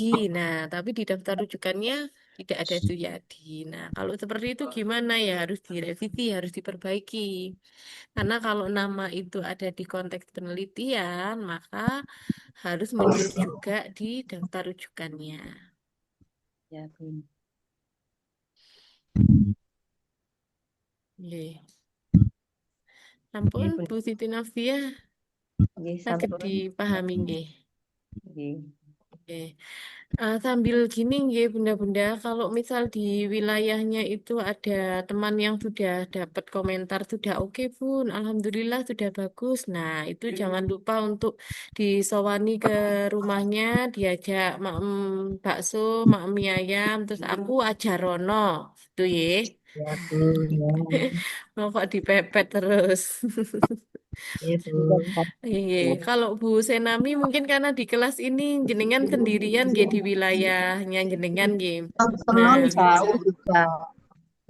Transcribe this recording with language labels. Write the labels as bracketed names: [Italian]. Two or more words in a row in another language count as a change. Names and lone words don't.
[Indonesian] Nah, tapi di daftar rujukannya tidak ada Suyadi. Nah, kalau seperti itu gimana ya? Harus direvisi, harus diperbaiki. Karena kalau nama itu ada di konteks penelitian, maka harus muncul juga di daftar rujukannya. Ya, Bun. [Javanese] Nggih. Nggih, Ampun, Bun. Bu Siti Novia, Nggih, saged sampun. [Indonesian] dipahami nggih. Nggih. Oke. Sambil gini nggih Bunda-bunda, kalau misal di wilayahnya itu ada teman yang sudah dapat komentar sudah oke Bun, Alhamdulillah sudah bagus. Nah, itu jangan lupa untuk disowani ke rumahnya, diajak maem bakso, maem mie ayam, [Javanese] terus aku ajarono, [Indonesian] itu ye. Ya, Bu. Ya. Mau kok dipepet terus. Ya, Bu. Iya, kalau Bu Senami mungkin karena di kelas ini jenengan sendirian gitu di wilayahnya jenengan gitu. Nah, Teman jauh juga.